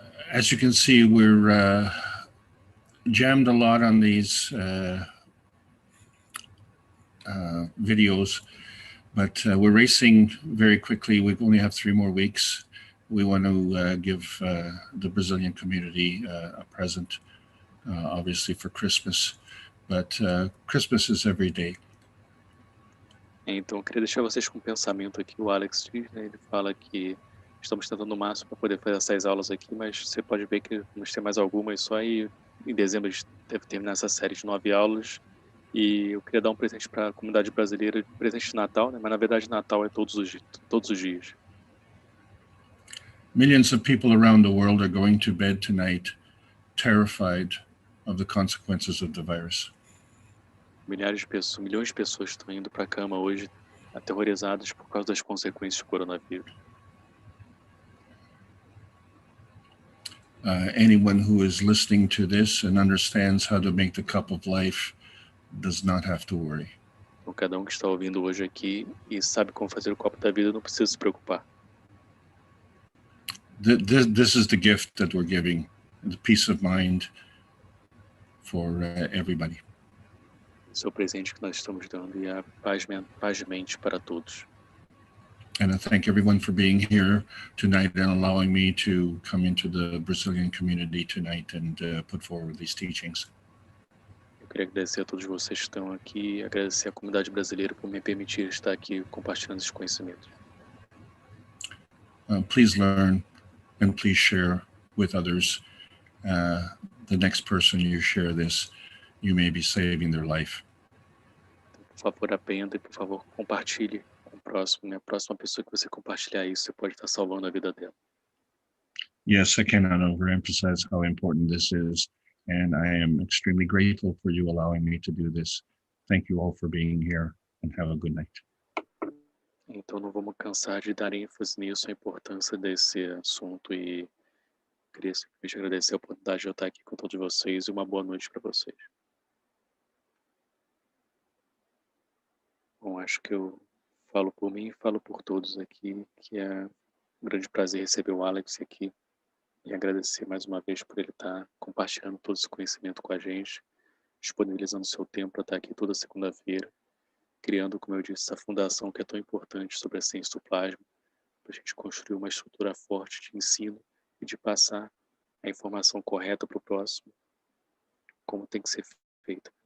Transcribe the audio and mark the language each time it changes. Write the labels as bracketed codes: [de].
[en] As you can see, we're jammed a lot on these videos, but we're racing very quickly. We only have 3 more weeks. We want to give the Brazilian community a present, obviously for Christmas, but Christmas is every day. [pt] Então, eu queria deixar vocês com um pensamento aqui. O Alex diz, né, ele fala que estamos tentando o máximo para poder fazer essas aulas aqui, mas você pode ver que vamos ter mais algumas só e em dezembro a gente deve terminar essa série de 9 aulas. E eu queria dar um presente para a comunidade brasileira, presente de Natal, né? Mas na verdade Natal é todos os dias. [en] Millions of people around the world are going to bed tonight terrified of the consequences of the virus. [pt] Milhões de pessoas estão indo para a cama hoje aterrorizadas por causa das consequências do coronavírus. [en] Anyone who is listening to this and understands how to make the cup of life does not have to worry. [pt] Então, cada um que está ouvindo hoje aqui e sabe como fazer o copo da vida não precisa se preocupar. [en] This is the gift that we're giving, the peace of mind for everybody. [pt] Esse é o presente que nós estamos dando e a paz de mente para todos. [en] And I thank everyone for being here tonight and allowing me to come into the Brazilian community tonight and put forward these teachings. [pt] Eu queria agradecer a todos vocês que estão aqui, agradecer à comunidade brasileira por me permitir estar aqui compartilhando esses conhecimentos. [en] Please learn and please share with others. The next person you share this, you may be saving their life. [pt] Por favor, aprenda e por favor, compartilhe próximo, né? A próxima pessoa que você compartilhar isso, você pode estar salvando a vida dela. [en] Yes, I cannot overemphasize how important this is, and I am extremely grateful for you allowing me to do this. Thank you all for being here, and have a good night. [pt] Então não vamos cansar de dar ênfase nisso, a importância desse assunto, e queria simplesmente agradecer a oportunidade de eu estar aqui com todos vocês e uma boa noite para vocês. Bom, acho que eu falo por mim e falo por todos aqui, que é um grande prazer receber o Alex aqui e agradecer mais uma vez por ele estar compartilhando todo esse conhecimento com a gente, disponibilizando seu tempo para estar aqui toda segunda-feira, criando, como eu disse, essa fundação que é tão importante sobre a ciência do plasma, para a gente construir uma estrutura forte de ensino e de passar a informação correta para o próximo, como tem que ser feita.